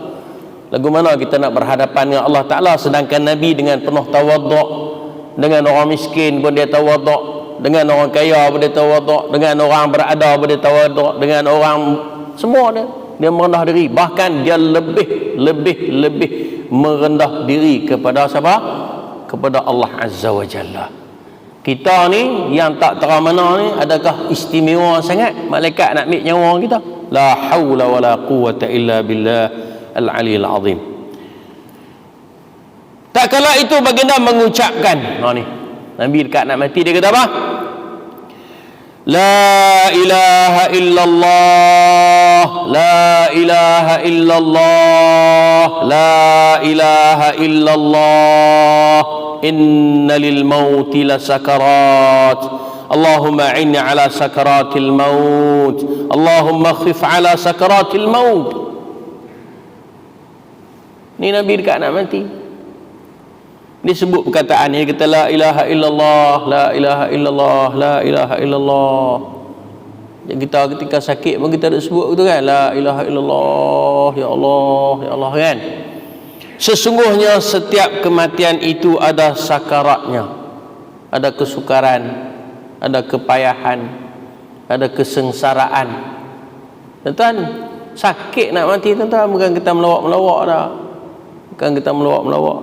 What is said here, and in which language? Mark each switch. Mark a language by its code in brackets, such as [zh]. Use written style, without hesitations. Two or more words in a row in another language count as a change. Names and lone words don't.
[ms] Lagu mana kita nak berhadapan dengan Allah Ta'ala, sedangkan Nabi dengan penuh tawaduk, dengan orang miskin pun dia tawaduk, dengan orang kaya pun dia tawaduk, dengan orang berada pun dia tawaduk, dengan orang semua dia merendah diri. Bahkan dia lebih merendah diri kepada siapa? Kepada Allah [ar] عز وجل. [ms] Kita ni yang tak terang mana ni, adakah istimewa sangat malaikat nak ambil nyawa kita? [ar] لا حول ولا قوة إلا بالله العلي العظيم. [ms] Tak kala itu baginda mengucapkan, ni Nabi dekat nak mati, dia kata apa? [ar] لا إله إلا الله، لا إله إلا الله، لا إله إلا الله، إن للموت لسكرات، اللهم إني على سكرات الموت، اللهم خف على سكرات الموت. [ms] Ni Nabi dekat nak mati, dia sebut perkataan ni, kata [ar] لا إله إلا الله، لا إله إلا الله، لا إله إلا الله. [ms] Jadi kita ketika sakit pun kita ada sebut betul kan, [ar] لا إله إلا الله، يا الله، يا الله, [ms] kan? Sesungguhnya setiap kematian itu ada sakaratnya, ada kesukaran, ada kepayahan, ada kesengsaraan. Tuan-tuan, sakit nak mati tuan-tuan, bukan kita melawak-melawak dah, bukan kita melawak-melawak.